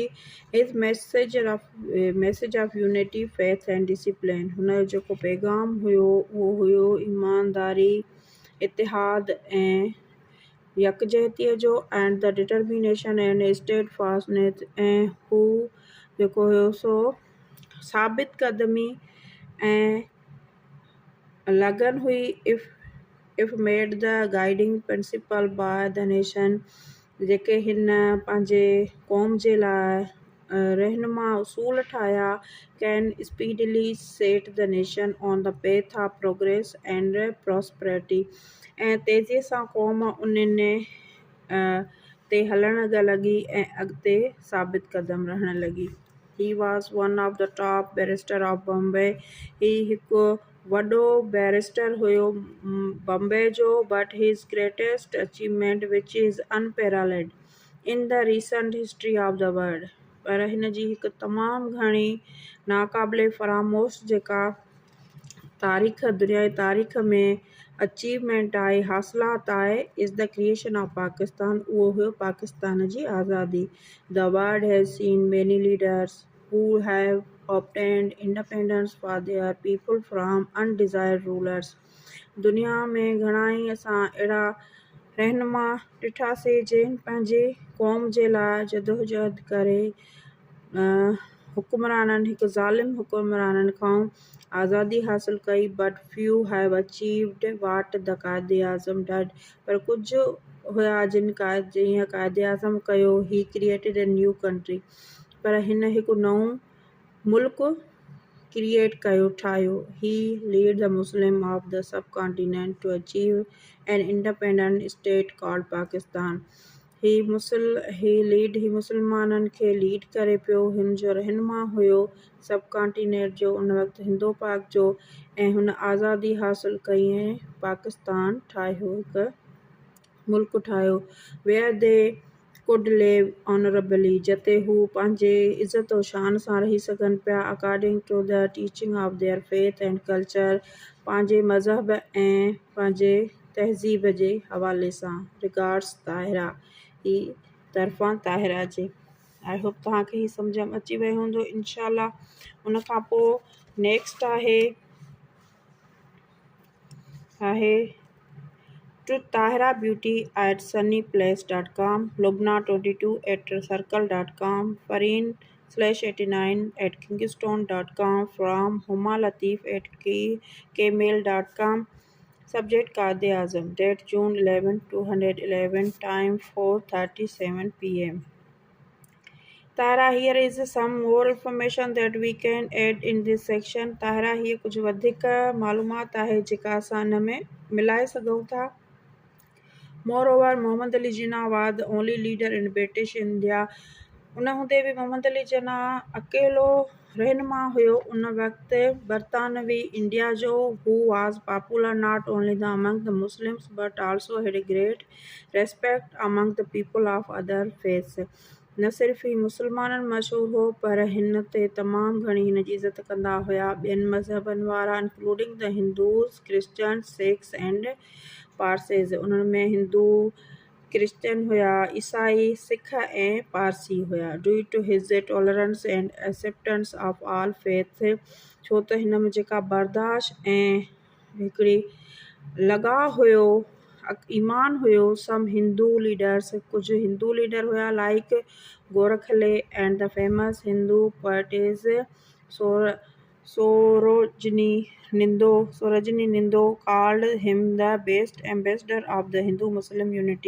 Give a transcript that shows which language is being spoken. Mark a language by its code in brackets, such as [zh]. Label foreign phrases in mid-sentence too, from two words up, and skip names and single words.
[en] His message of unity faith and discipline. [sd] हुनजो जेको पैगाम हुयो उहो हुयो ईमानदारी, इतिहाद ऐं यकजहतीअ जो [en] and the determination and steadfastness. [sd] ऐं हू जेको हुयो सो साबित कदमी ऐं लगन हुई [en] if made the guiding principle by the nation. [sd] जेके हिन पंहिंजे क़ौम जे लाइ रहनुमा उसूल ठाहिया. [en] Can speedily set the nation on the path of progress and prosperity. [sd] ऐं तेज़ीअ सां क़ौम उन्हनि ते हलण लॻी ऐं अॻिते साबित क़दम रहण लॻी. [en] He was one of the top barrister of Bombay. [sd] ही हिकु वॾो बैरिस्टर हुयो बॉम्बे जो, [en] but his greatest achievement which is unparalleled in the recent history of the world. [sd] पर हिन जी हिकु तमामु घणी नाक़ाबिले फरामोश जेका दुनिया जी तारीख़ में अचीवमेंट आहे, हासिलात आहे, [en] is the creation of Pakistan. [sd] उहो हुयो पाकिस्तान जी आज़ादी. [en] The world has seen many leaders who have obtained independence for their people from undesired rulers. [sd] दुनिया में घणाई असां अहिड़ा रहनुमा ॾिठासीं जिन पंहिंजे क़ौम जे लाइ जदोजहद करे हुकुमराननि हिकु ज़ालिम हुकुमराननि खां आज़ादी हासिल कई. [en] But few have achieved what the Quaid-e-Azam did. [sd] पर कुझु हुया जिन जीअं क़ाइदे आज़म कयो. [en] He created a new country. [sd] पर हिन हिकु नओं मुल्क क्रिएट कयो, ठाहियो. [en] He lead the Muslim of the sub continent to achieve an independent state called Pakistan. [sd] ही मुसलमाननि खे लीड करे पियो. हिन जो रहनुमा हुयो [en] sub continent [sd] जो, उन वक़्तु हिंदो पाक जो, ऐं हुन आज़ादी हासिल कई ऐं पाकिस्तान ठाहियो, हिकु मुल्क ठाहियो. [en] Where they could live honorably. [sd] जिते हू पंहिंजे इज़त और शान सां रही सघनि पिया. [en] According to the teaching of their faith and culture. [sd] पंहिंजे मज़हब ऐं पंहिंजे तहज़ीब जे हवाले सां. रिगार्ड्स ताहिरा. ही तरफ़ां ताहिरा जे. [en] I hope [sd] तव्हांखे ही सम्झ में अची वियो हूंदो इनशाला. उन खां पोइ नेक्स्ट आहे [en] to Tahira Beauty at sunnyplace.com, Lubna22@circle.com, Fareen/89 at kingston.com, from Huma Latif at kmail.com. Subject Qaede Azam. Date June 11, 2011. Time 4:37 p.m. Tahira, here is some more information that we can add in this section. Tahira, [sd] हीअ कुझु वधीक मालूमात आहे जेका असां हिन में मिलाए सघूं था. [en] Moreover, Muhammad Ali Jinnah was the only leader in British India. [sd] उन हूंदे बि मोहम्मद अली जिन्ना अकेलो रहनुमा हुयो उन वक़्तु बरतानवी इंडिया जो. [en] who was popular not only among the Muslims but also had a great respect among the people of other faiths. [sd] न सिर्फ़ ही मुसलमाननि मशहूरु हो, पर हिन ते तमामु घणी हिन जी इज़त कंदा हुया ॿियनि मज़हबनि वारा, [en] Including the Hindus, Christians, Sikhs and Parsees. [sd] उन्हनि में हिंदू, क्रिश्चियन हुया, ईसाई, सिख ऐं पारसी हुया. [en] Due to his tolerance and acceptance of all faith. [sd] छो त हिन में जेका बर्दाश्त ऐं हिकिड़ी लॻाव हुयो, ईमान हुयो. [en] Some Hindu leaders. [sd] कुझु हिंदू लीडर हुया [en] like Gokhale and the famous Hindu poetess Sarojini Naidu called him the best ambassador of the Hindu Muslim unity.